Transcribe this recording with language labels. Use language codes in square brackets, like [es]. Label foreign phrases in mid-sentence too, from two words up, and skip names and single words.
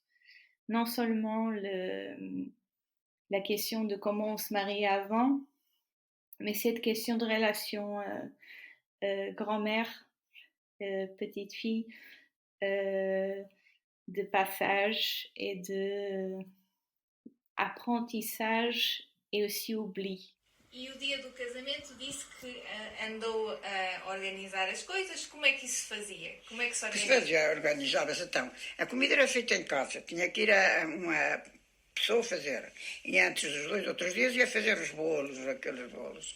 [fr] Non seulement la question de comment on se mariait avant, mais cette question de relation grand-mère, petite fille, de passage et de apprentissage et aussi oubli. [pt] E o dia do casamento disse que andou a organizar as coisas. Como é que isso se fazia? Como é que se organizava? Organizava-se então. A comida era feita em casa. Tinha que ir a uma pessoa fazer. E antes dos 2 ou 3 dias ia fazer os bolos, aqueles bolos.